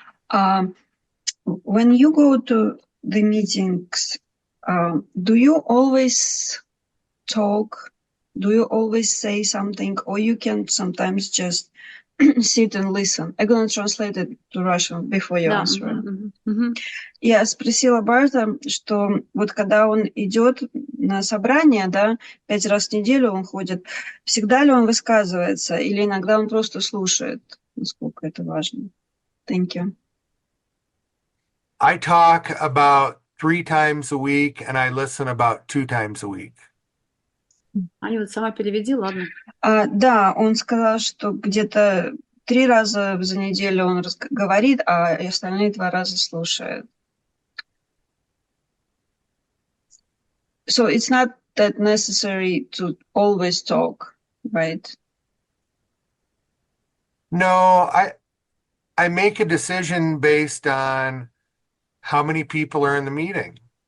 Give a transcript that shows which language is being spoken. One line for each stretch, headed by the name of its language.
English: When you go to the meetings, do you always talk? Do you always say something, or you can sometimes just sit and listen? I'm going to translate it to Russian before you answer.
Russian: Я спросила Барта, что вот когда он идет на собрание, да, 5 раз в неделю он ходит, всегда ли он высказывается, или иногда он просто слушает, насколько это важно?
English: Thank you. I talk about 3 times a week and I listen about 2 times a week.
Russian: Аня, вот сама переведи, ладно. Да, он сказал, что где-то 3 раза за неделю он говорит, а остальные 2 раза слушает.
English: So it's not that necessary to always talk, right? No, I make a decision based on how many people are in the meeting.